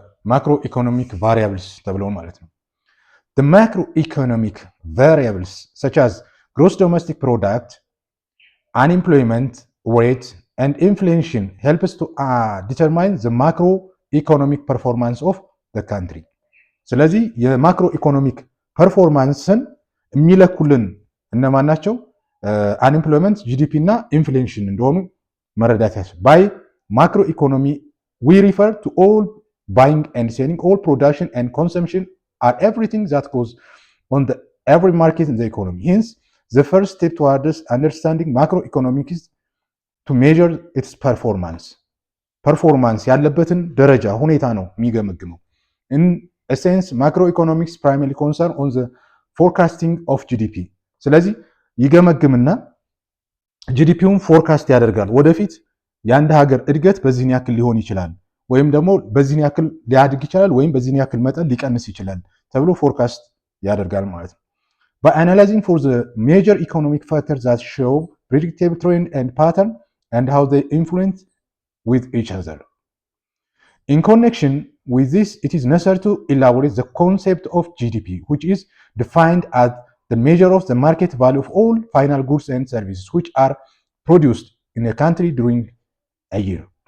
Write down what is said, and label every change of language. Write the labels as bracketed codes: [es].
[am] ማክሮ ኢኮኖሚክ ቫሪያብልስ ተብለው ማለት ነው። [en] the macroeconomic variables such as gross domestic product, unemployment rate and inflation helps to determine the macroeconomic performance of the country. [am] ስለዚህ የማክሮ ኢኮኖሚክ ፐርፎርማንስን የሚለኩልን እነማን ናቸው? አንኤምፕሎይመንት፣ ጂዲፒ እና ኢንፍሌሽን እንደሆኑ መረዳት ያስፈልጋል። [en] by macro economy we refer to all buying and selling, all production and consumption are everything that goes on the every market in the economy. Hence, the first step towards understanding macroeconomics is to measure its performance. Performance [am] ያለበትን ደረጃ ሁኔታ ነው የሚገመግመው። [en] In a sense, macroeconomics primarily concern on the forecasting of GDP. [am] ስለዚህ ይገመግምና ጂዲፒውን ፎርካስት ያደርጋል። ወደፊት የአንድ ሀገር እድገት በዚህን ያክል ሊሆን ይችላል ወይም ደግሞ በዚህን ያክል ሊያድግ ይችላል ወይም በዚህን ያክል መጠን ሊቀንስ ይችላል ተብሎ ፎርካስት ያደርጋል ማለት ነው። [en] by analyzing for the major economic factors that show predictable trend and pattern and how they influence with each other. In connection with this, it is necessary to elaborate the concept of GDP, which is defined as the measure of the market value of all final goods and services which are produced in a country during a year.